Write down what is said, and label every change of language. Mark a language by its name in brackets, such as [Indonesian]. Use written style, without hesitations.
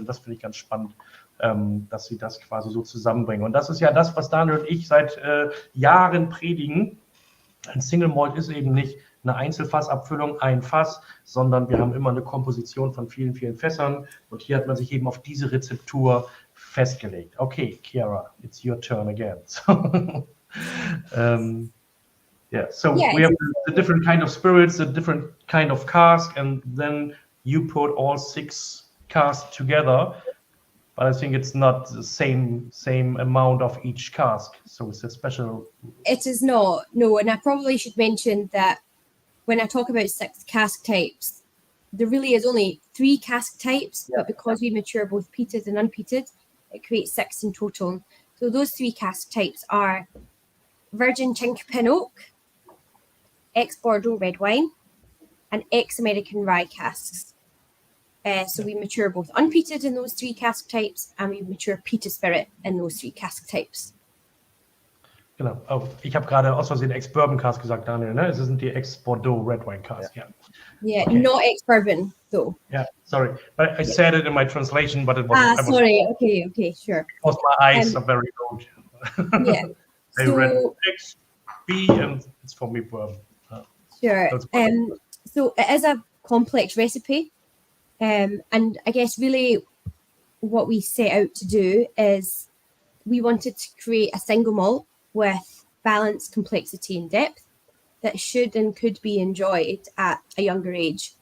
[German] Und das finde ich ganz spannend, dass sie das quasi so zusammenbringen. Und das ist ja das, was Daniel und ich seit Jahren predigen. Ein Single Malt ist eben nicht eine Einzelfassabfüllung, ein Fass, sondern wir haben immer eine Komposition von vielen, vielen Fässern. Und hier hat man sich eben auf diese Rezeptur festgelegt. [English] Okay, Chiara, it's your turn again. We have the different kind of spirits, the different kind of cask, and then you put all 6 casks together. But I think it's not the same amount of each cask, so it's a special. It is not, no, and I probably should mention that when I talk about 6 cask types, there really is only 3 cask types, but because we mature both peated and unpeated, it creates 6 in total. So those 3 cask types are virgin Chinkapin oak, ex-Bordeaux red wine, and ex-American rye casks. So we mature both unpeated in those 3 cask types, and we mature peated spirit in those 3 cask types. [German] Genau. Oh, ich habe gerade aus Versehen Ex-Bourbon Cask gesagt, Daniel, ne? Es sind die Ex-Bordeaux Red Wine Cask, [English] Yeah, okay. Not ex-Bourbon, though. Yeah, sorry. But I said it in my translation, but it was... sorry. Okay, sure. Because my eyes are very old. Yeah. I read X-B and it's for me bourbon. Sure. So it is a complex recipe. And I guess really what we set out to do is we wanted to create a single malt with balance, complexity and depth that should and could be enjoyed at a younger age.